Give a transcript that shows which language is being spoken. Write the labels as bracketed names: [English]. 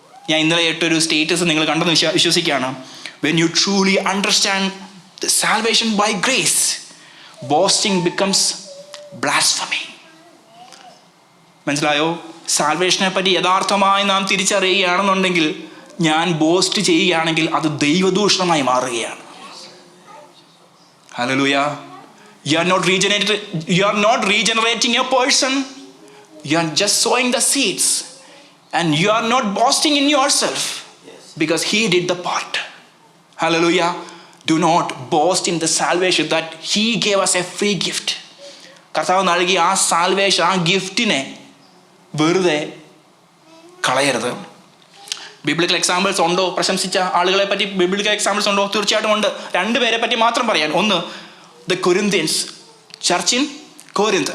[Malayalam] ഞാൻ ഇന്നലെ ഇട്ടൊരു സ്റ്റേറ്റസ് നിങ്ങൾ കണ്ടെന്ന് വിശ്വസിക്കുകയാണ്. [English] When you truly understand the salvation by grace, boasting becomes blasphemy. [Malayalam] മനസ്സിലായോ? സാൽവേഷനെ പറ്റി യഥാർത്ഥമായി നാം തിരിച്ചറിയുകയാണെന്നുണ്ടെങ്കിൽ, ഞാൻ ബോസ്റ്റ് ചെയ്യുകയാണെങ്കിൽ അത് ദൈവദൂഷണമായി മാറുകയാണ്. Hallelujah. [English] You are not regenerating a person. You are just sowing the seeds, and you are not boasting in yourself because he did the part. Hallelujah. Do not boast in the salvation that he gave us a free gift. [Malayalam] കർത്താവ് നൽകിയ ആ salvation, ആ ഗിഫ്റ്റിനെ വെറുതെ കളയരുത്. [English] Biblical examples ഉണ്ടോ? [Malayalam] പ്രശംസിച്ച ആളുകളെ പറ്റി biblical examples ഉണ്ടോ? തീർച്ചയായിട്ടും ഉണ്ട്. 2 പേരെ പറ്റി മാത്രം പറയാൻ. [English] ഒന്ന്, the Corinthians, church in Corinth.